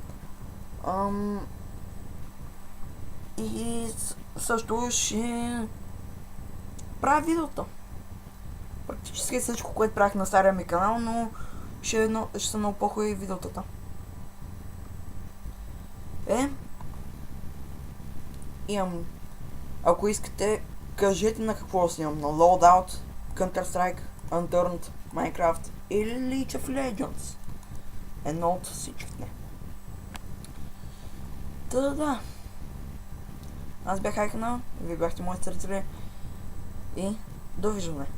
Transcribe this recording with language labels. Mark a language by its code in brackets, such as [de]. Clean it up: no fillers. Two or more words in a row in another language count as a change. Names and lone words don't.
[bg] И също ще правя видеото. Практически всичко, което правих на стария ми канал, но ще са много по-хубави видеотата. Имам. Ако искате, кажете на какво снимам. На Loadout, Counter-Strike, Unturned, Minecraft или League of Legends. Едно от всичките. Да. Аз бях Айкана, вие бяхте мои зрители и довиждане.